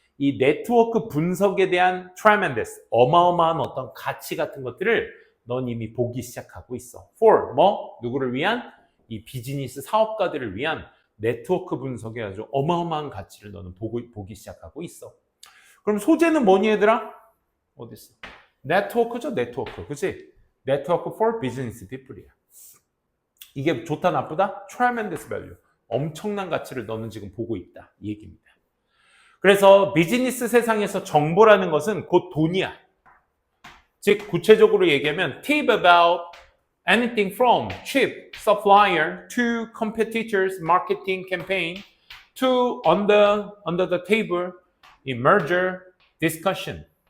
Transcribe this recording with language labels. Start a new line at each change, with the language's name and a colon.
Korean: 이 네트워크 분석에 대한 tremendous, 어마어마한 어떤 가치 같은 것들을 넌 이미 보기 시작하고 있어. For, 누구를 위한? 이 비즈니스 사업가들을 위한 네트워크 분석에 아주 어마어마한 가치를 너는 보기 시작하고 있어. 그럼 소재는 뭐니 얘들아? 어디 있어? 네트워크죠, 네트워크. 그치? 네트워크
English: for business people
Korean: 이야. 이게 좋다, 나쁘다?
English: Tremendous value.
Korean: 엄청난 가치를 너는 지금 보고 있다. 이 얘기입니다. 그래서 비즈니스 세상에서 정보라는 것은 곧 돈이야. 즉, 구체적으로 얘기하면
English: tip about anything from cheap supplier to competitors marketing campaign to under the table merger discussion.